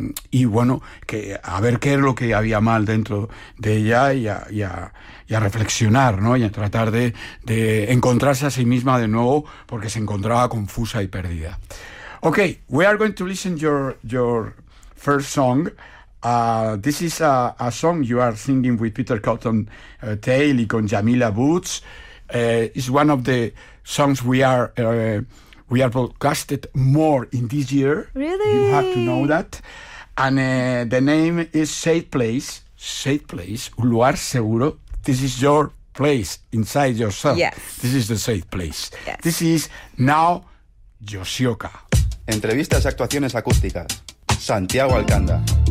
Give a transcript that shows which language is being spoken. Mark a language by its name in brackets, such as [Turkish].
[Spanish] Y bueno, que a ver qué es lo que había mal dentro de ella y a reflexionar, ¿no? Y a tratar de encontrarse a sí misma de nuevo, porque se encontraba confusa y perdida. [English] Okay, we are going to listen your first song. This is a song you are singing with Peter Cotton Tail [Spanish] y con [English] Jamila Boots. It's one of the songs we are broadcasted more in this year. Really? You have to know that. And the name is Safe Place, [Spanish] un lugar seguro. [English] This is your place inside yourself. Yes. This is the safe place. Yes. This is now Yoshioka. [Spanish] Entrevistas y actuaciones acústicas. Santiago Alcanda.